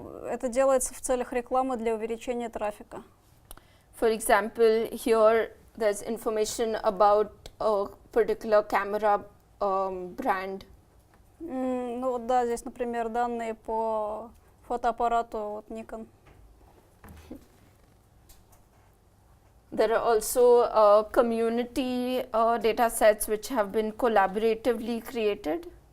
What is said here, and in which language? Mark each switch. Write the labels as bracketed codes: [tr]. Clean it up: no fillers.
[ru] Это делается в целях рекламы для увеличения трафика. [en] For example, here there's information about a particular camera brand. [ru] Ну вот да, здесь, например, данные по фотоаппарату вот Nikon. [en] There are also community data sets which have been collaboratively created.